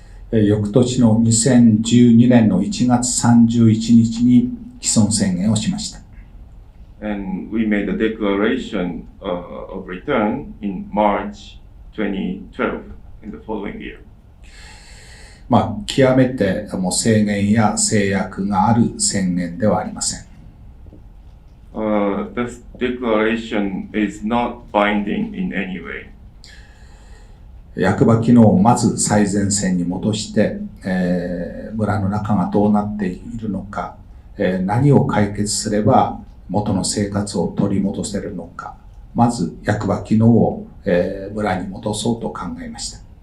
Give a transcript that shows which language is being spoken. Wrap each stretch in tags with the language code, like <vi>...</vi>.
<ja>翌年の2012年の1月31日に既存宣言をしました。</ja> <en>And we made a declaration of return in March 2012 in the following year.</en> <ja>極めてもう制限や制約がある宣言ではありません。</ja> <en>This declaration is not binding in any way.</en> <ja>役場機能をまず最前線に戻して、村の中がどうなっているのか、何を解決すれば元の生活を取り戻せるのか、まず役場機能を、村に戻そうと考えました。</ja>